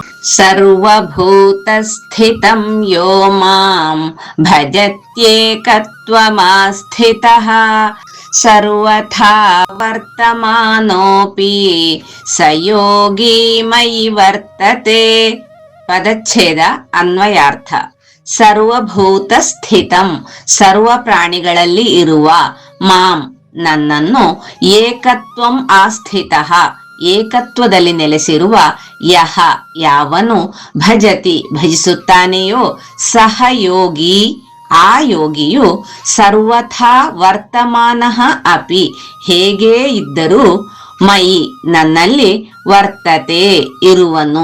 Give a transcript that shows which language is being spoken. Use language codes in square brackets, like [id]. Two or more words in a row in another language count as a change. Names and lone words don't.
[sa] ಸರ್ವಭೂತಸ್ಥಿತಂ ಯೋ ಮಾಂ ಭಜತ್ಯೇಕತ್ವಮಾಸ್ಥಿತಃ ಸರ್ವಥಾ ವರ್ತಮಾನೋಪಿ ಸ ಯೋಗಿ ಮಯಿ ವರ್ತತೆ. [kn] ಪದಚ್ಛೇದ ಅನ್ವಯಾರ್ಥ. [sa] ಸರ್ವಭೂತ ಸ್ಥಿತಂ [kn] ಸರ್ವ ಪ್ರಾಣಿಗಳಲ್ಲಿ ಇರುವ, ಮಾಂ ನನ್ನನ್ನು, [sa] ಏಕತ್ವಂ ಆಸ್ಥಿತಃ [kn] ಏಕತ್ವದಲ್ಲಿ ನೆಲೆಸಿರುವ, ಯಹ ಯಾವನು, ಭಜತಿ ಭಜಿಸುತ್ತಾನೆಯೋ, [sa] ಸಹ ಯೋಗಿ [kn] ಆ ಯೋಗಿಯು, [sa] ಸರ್ವಥಾ ವರ್ತಮಾನಃ ಅಪಿ [kn] ಹೇಗೇ ಇದ್ದರೂ, ಮಯಿ ನನ್ನಲ್ಲಿ, ವರ್ತತೆ ಇರುವನು.